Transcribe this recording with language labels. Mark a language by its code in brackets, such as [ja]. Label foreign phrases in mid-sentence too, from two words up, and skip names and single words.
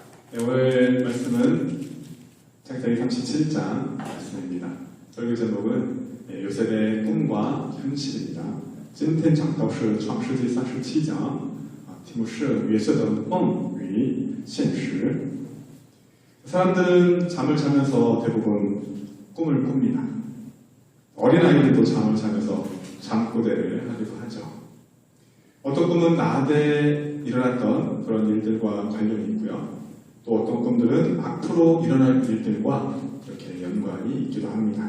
[ko] 네, 오늘 말씀은 창세기 37장 말씀입니다. 설교 제목은 요셉의 꿈과 현실입니다. [zh] 今天讲到是创世纪37章，题目是约瑟的梦与现实。 [ko] 사람들은 잠을 자면서 대부분 꿈을 꿉니다. 어린아이들도 잠을 자면서 잠꼬대를 하기도 하죠. 어떤 꿈은 낮에 일어났던 그런 일들과 관련이 있고요. 또 어떤 꿈들은 앞으로 일어날 일들과 이렇게 연관이 있기도 합니다.